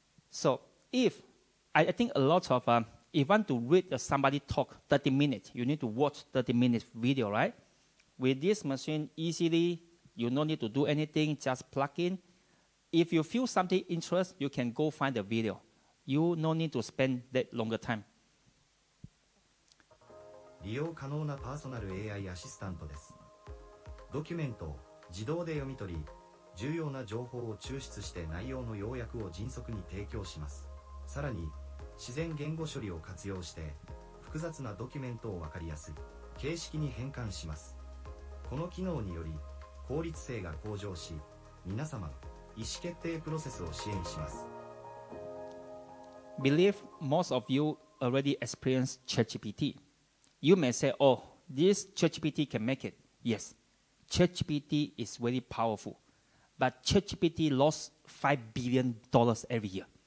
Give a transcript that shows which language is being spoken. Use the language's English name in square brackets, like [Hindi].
[English] So I think a lot of, if you want to read somebody talk 30 minutes, you need to watch 30 minutes video, right? With this machine, easily, you don't need to do anything, just plug in. If you feel something interest, you can go find the video. You no need to spend that longer time. [Japanese] 利用可能なパーソナル AI アシスタントです。ドキュメントを自動で読み取り、重要な情報を抽出して内容の要約を迅速に提供します。さらに、自然言語処理を活用して、複雑なドキュメントを分かりやすい形式に変換します。この機能により、効率性が向上し、皆様の意思決定プロセスを支援します。 [English] Believe most of you already experienced ChatGPT. You may say, oh, this ChatGPT can make it. Yes, ChatGPT is very powerful. But ChatGPT lost $5 billion every year.